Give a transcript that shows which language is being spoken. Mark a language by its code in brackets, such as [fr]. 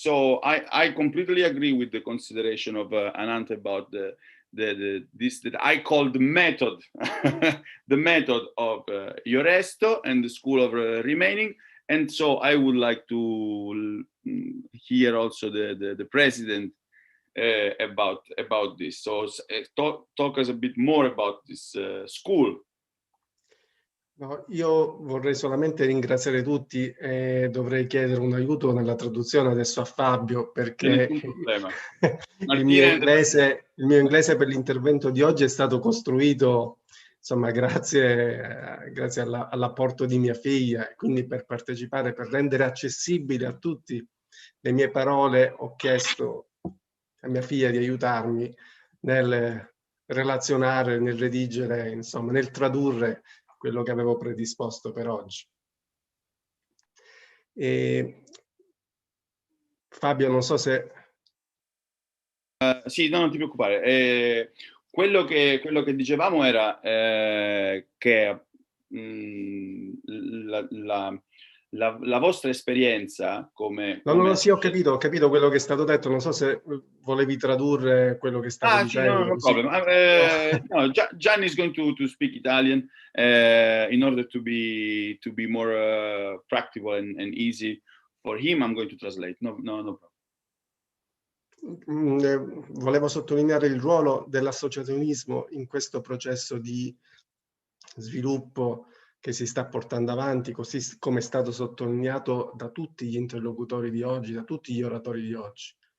[en] So I completely agree with the consideration of Anant about this that I call the method, the method of Ioresto and the school of remaining. And so I would like to hear also the president about this. So talk us a bit more about this school. [it] No, io vorrei solamente ringraziare tutti e dovrei chiedere un aiuto nella traduzione adesso a Fabio, perché il mio inglese per l'intervento di oggi è stato costruito, insomma, grazie all'apporto di mia figlia. Quindi per partecipare, per rendere accessibili a tutti le mie parole, ho chiesto a mia figlia di aiutarmi nel relazionare, nel redigere, insomma, nel tradurre quello che avevo predisposto per oggi. E Fabio, non so se... Sì, no, non ti preoccupare. Quello che dicevamo era che la vostra esperienza come... No, sì, ho capito quello che è stato detto, non so se volevi tradurre quello che stavo dicendo. [en] Sì, no problem. No, Gian is going to speak Italian in order to be more practical and easy for him. I'm going to translate. No problem. [it] Volevo sottolineare il ruolo dell'associazionismo in questo processo di sviluppo che si sta portando avanti, così come è stato sottolineato da tutti gli interlocutori di oggi, da tutti gli oratori di oggi.